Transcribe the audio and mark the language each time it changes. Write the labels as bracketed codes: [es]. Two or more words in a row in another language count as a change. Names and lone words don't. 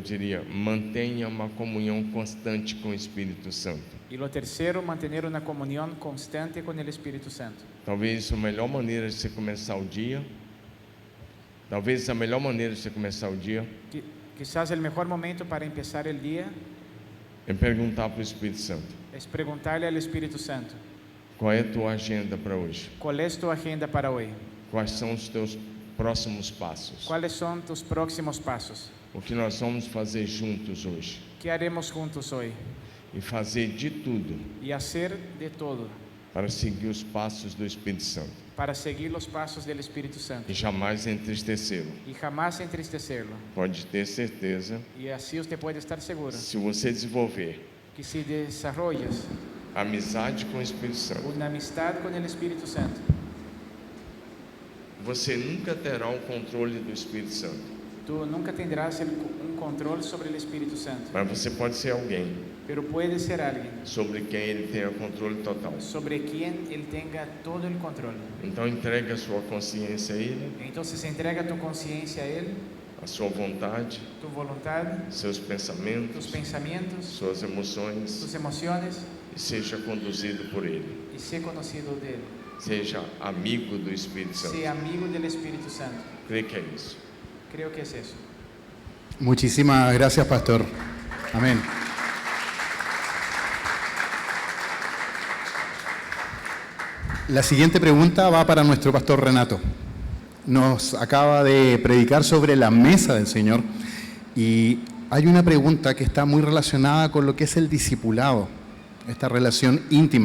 [pt] diria, mantenha uma comunhão constante com o Espírito Santo. [es] Y lo tercero, mantener una comunión constante con el Espíritu Santo. [pt] Talvez a melhor maneira de você começar o dia, talvez a melhor maneira de você começar o dia [es] Quizás el mejor momento para empezar el día [pt] é perguntar para o Espírito Santo: [es] es preguntarle al Espíritu Santo, [pt] qual é a tua agenda para hoje? [es] ¿cuál es tu agenda para hoy? [pt] Quais são os teus próximos passos? [es] ¿Cuáles son tus próximos pasos? [pt] O que nós vamos fazer juntos hoje? [es] ¿Qué haremos juntos hoy? [pt] E fazer de tudo [es] Y hacer de todo [pt] para seguir os passos do Espírito Santo [es] para seguir los pasos del Espíritu Santo [pt] e jamais entristecê-lo. [es] y jamás entristecerlo. [pt] Pode ter certeza, [es] Y así usted puede estar seguro [pt] se você desenvolver [es] que si desarrollas [pt] amizade com o Espírito Santo, [es] una amistad con el Espíritu Santo, [pt] você nunca terá o controle do Espírito Santo, [es] tú nunca tendrás un control sobre el Espíritu Santo, [pt] mas você pode ser alguém [es] pero puedes ser alguien [pt] sobre quem ele tenha controle total. [es] sobre quien Él tenga todo el control. [pt] Então entregue a sua consciência a Ele, [es] Entonces entrega tu conciencia a Él, [pt] a sua vontade, [es] tu voluntad, [pt] seus [es] tus [pt] pensamentos, [es] pensamientos, [pt] suas emoções, [es] tus emociones, [pt] e seja conduzido por Ele. [es] y sé conocido de Él. [pt] Seja amigo do Espírito Santo. [es] Sé amigo del Espíritu Santo. [pt] Creio que é isso. [es] Creo que es eso. Muchísimas gracias, pastor. Amén. La siguiente pregunta va para nuestro pastor Renato. Nos acaba de predicar sobre la mesa del Señor y hay una pregunta que está muy relacionada con lo que es el discipulado, esta relación íntima.